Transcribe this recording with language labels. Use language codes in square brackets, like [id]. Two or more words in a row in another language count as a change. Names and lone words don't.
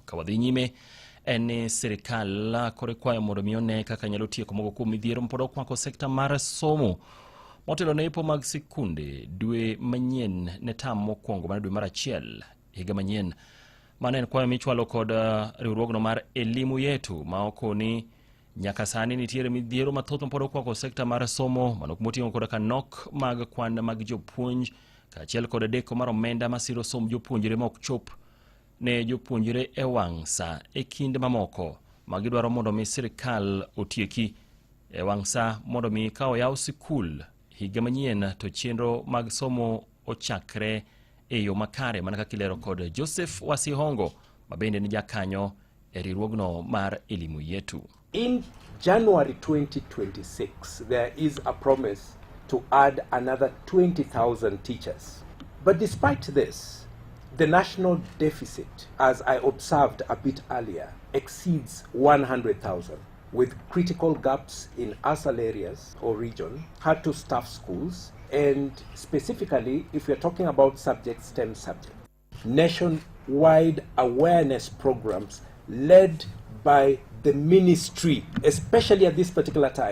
[luo] Kawadhi nyime en Sirkal kore kwayo mondo mione kaka nyalo tieko mogo kuom mithiero mapod okwako sekta mar somo. Motelo ne ipo mag sikunde dwe manyien ne tam mokwongo mar dwe mar achiel higa manyien. Mane en kwayo michwalo kod riwruogno mar elimu yetu ma okoni nyaka sani nitiere mithiero mathoth mapod okwako sekta mar somo manok moting'o koda kanok mag kwan mag jopuonj kaachiel kod deko mar omenda masiro somb jopuonjre ma ok chop ne jopuonjre e wang' sa e kinde mamoko magidwaro mondo mi sirkal otieki e wang' sa mondo mi ka oyaw sikul higa manyien to chenro mag somo ochakre e yo makare mana kaka ilero kod Joseph Wasihongo mabende ni jakanyo e riwruogno mar elimu yetu. [en] In January 2026, there is a promise to add another 20,000 teachers. But despite this, the national deficit, as I observed a bit earlier, exceeds 100,000, with critical gaps in ASAL areas or region, hard to staff schools, and specifically, if we're talking about STEM subjects, nationwide awareness programs led by the ministry, especially at this particular time.